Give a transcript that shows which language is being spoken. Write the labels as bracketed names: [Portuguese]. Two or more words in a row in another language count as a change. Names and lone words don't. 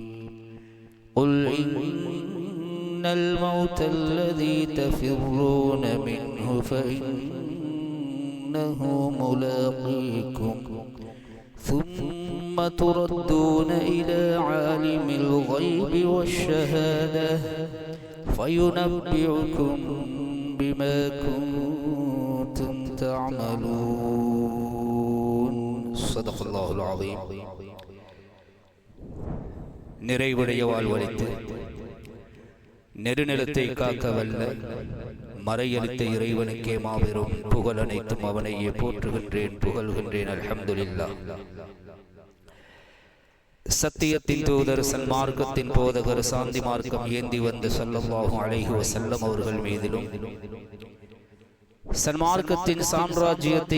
[Arabic] قل إن الموت الذي تفرون منه فإنه ملاقيكم ثم تردون إلى عالم الغيب والشهادة فينبئكم بما كنتم تعملون. صدق الله العظيم. [Tamil] நிறைவுடைய வாழ்வளித்து நெருநிலத்தை காக்க வல்ல மறையளித்த இறைவனுக்கே மாபெரும் புகழ் அனைத்தும் அவனையே போற்றுகின்றேன், புகழ்கின்றேன். அல்ஹம்துலில்லாஹ். சத்தியத்தின் தூதர், சன்மார்க்கத்தின் போதகர், சாந்தி மார்க்கம் ஏந்தி வந்து [Arabic] صلى الله عليه وسلم [Tamil] அவர்கள் மீதிலும் சன்மார்க்கத்தின் சாம்ராஜ்யத்தை